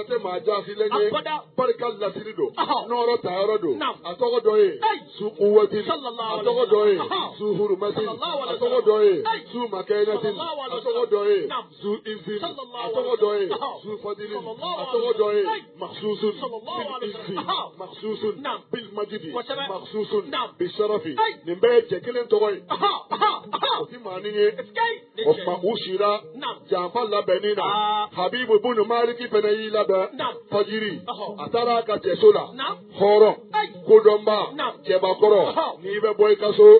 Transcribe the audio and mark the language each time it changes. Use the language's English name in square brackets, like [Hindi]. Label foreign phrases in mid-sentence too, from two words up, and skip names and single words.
[Bambara] tɛ maa jaasilen ye barika lasiri don nɔɔrɔ tayɔrɔ don a tɔgɔ dɔ ye su uwatin a tɔgɔ dɔ ye su hurumatin a tɔgɔ dɔ ye su makɛnɛtin a tɔgɔ dɔ ye su izin a tɔgɔ dɔ ye su fadilin a tɔgɔ dɔ ye maksusun bil izin maksusun bil majidi maksusun bil sharafi nin bɛɛ ye cɛ kelen tɔgɔ ye o ti maa ni ye o tuma u sira janfa labɛnni na habibu bunu maliki fɛnɛ y'i labɛn fajiri a taara a ka cɛso la hɔrɔn ko kodɔnba Naam. cɛbakɔrɔ Ɔhɔ. n'i bɛ bɔ i ka so